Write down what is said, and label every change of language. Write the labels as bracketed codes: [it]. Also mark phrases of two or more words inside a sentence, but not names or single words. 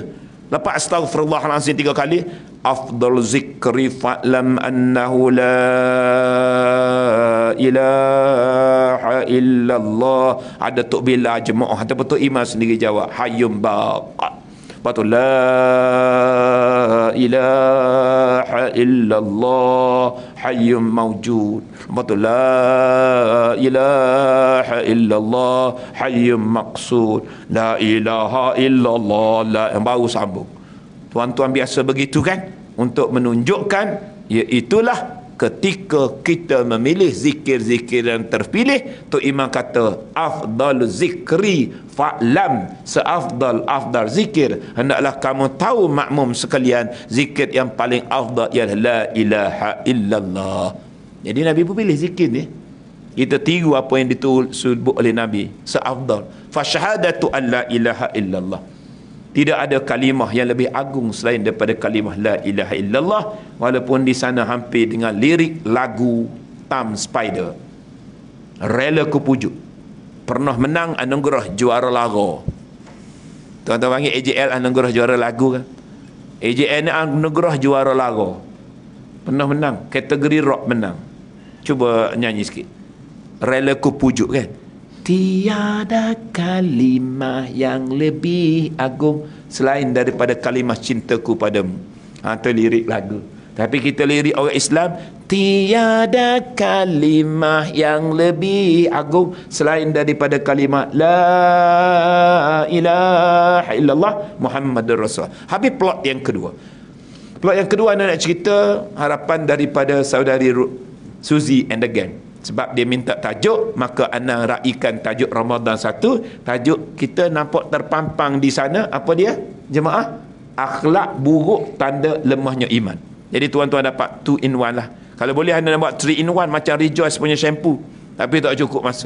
[ms] Lepas astaghfirullahalazim 3 kali, [ar] afdal zikri fa'lam annahu la ilaha illallah. [ms] Ada tok bila jemaah ataupun tok imam sendiri jawab [ar] hayyum baqa. [ms] Betul, [ar] la ilaha illallah hayyum mawjud. [ms] Betul, [ar] la ilaha illallah hayyum maqsud. La ilaha illallah, la, [ms] yang baru sambung. Tuan-tuan biasa begitu kan, untuk menunjukkan iaitulah ketika kita memilih zikir-zikir yang terpilih, tu imam kata [ar] afdalu zikri fa'lam, [ms] seafdal zikir hendaklah kamu tahu makmum sekalian, zikir yang paling afdal ialah [ar] la ilaha illallah. [ms] Jadi Nabi pun pilih zikir ni, kita tiru apa yang disebut oleh Nabi, seafdal. [ar] Fa syahadatu an la ilaha illallah, [ms] tidak ada kalimah yang lebih agung selain daripada kalimah [ar] la ilaha illallah, [ms] walaupun di sana hampir dengan lirik lagu Tam Spider. Rela ku pujuk, pernah menang anugerah juara lagu. Tuan-tuan panggil AJL anugerah juara lagu kan? AJL ni anugerah juara lagu. Pernah menang, kategori rock menang. Cuba nyanyi sikit. Rela ku pujuk kan? Tiada kalimah yang lebih agung selain daripada kalimah cintaku padamu. Itu lirik lagu. Tapi kita lirik orang Islam, tiada kalimah yang lebih agung selain daripada kalimah [ar] la ilaha illallah Muhammadur Rasul. [ms] Habis plot yang kedua. Plot yang kedua anda nak cerita harapan daripada saudari Suzy and the Gang. Sebab dia minta tajuk, maka anda raikan tajuk Ramadan 1. Tajuk kita nampak terpampang di sana, apa dia? Jemaah, akhlak buruk tanda lemahnya iman. Jadi tuan-tuan dapat [en] 2 in 1 [ms] lah. Kalau boleh anda nak buat [en] 3 in 1 [ms] macam Rejoice punya shampoo, tapi tak cukup masa.